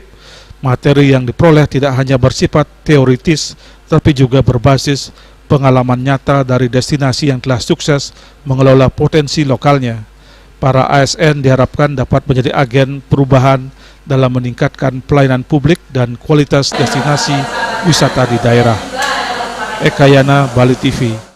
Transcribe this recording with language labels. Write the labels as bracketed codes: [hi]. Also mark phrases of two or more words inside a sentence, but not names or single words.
[id] Materi yang diperoleh tidak hanya bersifat teoritis, tapi juga berbasis pengalaman nyata dari destinasi yang telah sukses mengelola potensi lokalnya. Para ASN diharapkan dapat menjadi agen perubahan dalam meningkatkan pelayanan publik dan kualitas destinasi wisata di daerah. Eka Yana, Bali TV.